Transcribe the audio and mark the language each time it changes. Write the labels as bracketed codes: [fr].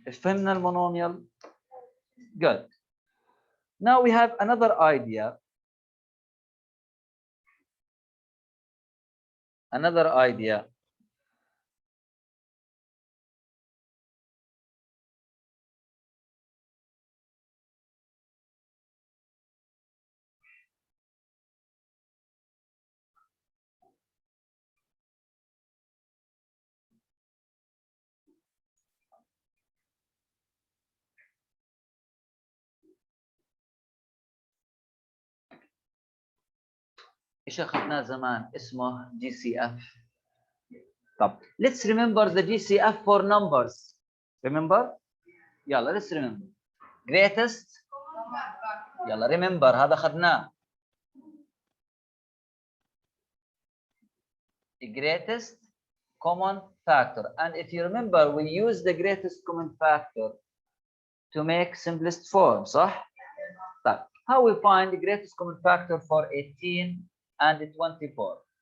[ar] فهمنا المونوميال؟ Good. [en] Now we have another idea. Another idea. [ar] ايش اخذناه زمان اسمه GCF. [en] طب let's remember the GCF for numbers. Remember? يلا let's remember. Greatest. [ar] يلا remember هذا اخذناه. [en] Greatest common factor. And if you remember, we use the greatest common factor to make simplest form, صح؟ طيب how we find the greatest common factor for 18 and 24?